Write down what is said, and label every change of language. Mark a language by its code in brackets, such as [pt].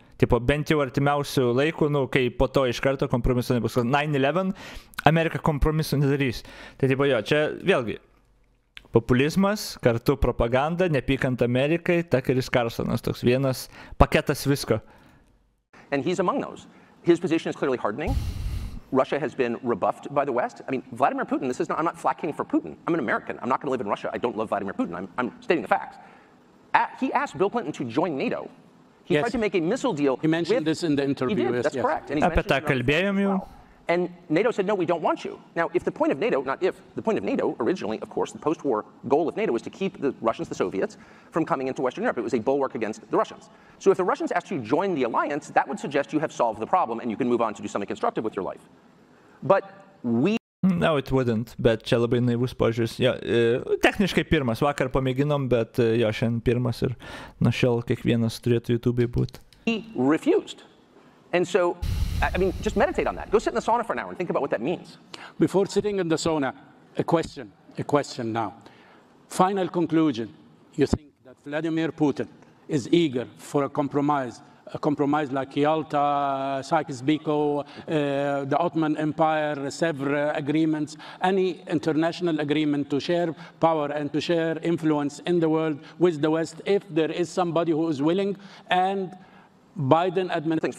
[lt] Tipo, bent jau artimiausių laikų, nu, kai po to iš karto kompromiso nebus. 9/11 Amerika kompromisų nedarys. Tai tipo, jo, čia vėlgi populizmas, kartu propaganda, nepykant Amerikai, Tuckeris Carlsonas, toks vienas paketas visko. [en] And he's among those. His position is clearly hardening. Russia has been rebuffed by the West. I mean, Vladimir Putin, I'm not flacking for Putin. I'm an American. I'm not going to live in Russia. I don't love Vladimir Putin. I'm stating the facts. He asked Bill Clinton to join NATO. He tried to make a missile deal. He mentioned this in the interview. He did, that's correct. And he's [lt] Apie tą kalbėjom jau. [en] And NATO said, no, we don't want you. Now, if the point of NATO, not if, the point of NATO, originally, of course, the post-war goal of NATO was to keep the Russians, the Soviets, from coming into Western Europe. It was a bulwark against the Russians. So if the Russians asked you to join the alliance, that would suggest you have solved the problem and you can move on to do something constructive with your life. But we... No, it wouldn't, [lt] bet čia labai naivus požiūris. Jo, techniškai pirmas, vakar pamėginom, bet jo, šiandien pirmas ir nuo šiol kiekvienas turėtų YouTube'ai būti. [en] He refused. And so, I mean, just meditate on that. Go sit in the sauna for an hour and think about what that means. Before sitting in the sauna, a question now. Final conclusion. You think that Vladimir Putin is eager for a compromise like Yalta, Sykes-Picot, the Ottoman Empire, Sèvres agreements, any international agreement to share power and to share influence in the world with the West, if there is somebody who is willing, and Biden administration...